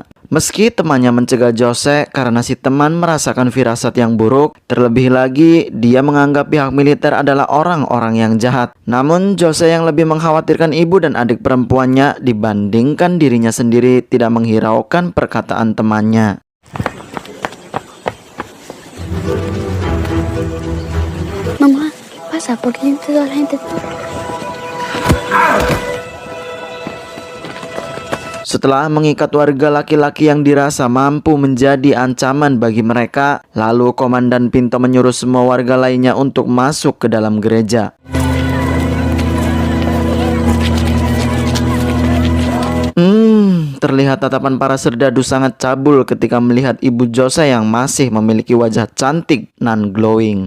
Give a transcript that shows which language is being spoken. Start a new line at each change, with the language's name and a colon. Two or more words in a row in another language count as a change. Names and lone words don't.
Indonesian: Meski temannya mencegah Jose karena si teman merasakan firasat yang buruk, terlebih lagi dia menganggap pihak militer adalah orang-orang yang jahat. Namun Jose yang lebih mengkhawatirkan ibu dan adik perempuannya dibandingkan dirinya sendiri tidak menghiraukan perkataan temannya.
Spanish: Mamá, ¿qué pasa? ¿Por qué toda la gente?
Indonesian: Setelah mengikat warga laki-laki yang dirasa mampu menjadi ancaman bagi mereka, lalu Komandan Pinto menyuruh semua warga lainnya untuk masuk ke dalam gereja. Terlihat tatapan para serdadu sangat cabul ketika melihat ibu Jose yang masih memiliki wajah cantik nan glowing.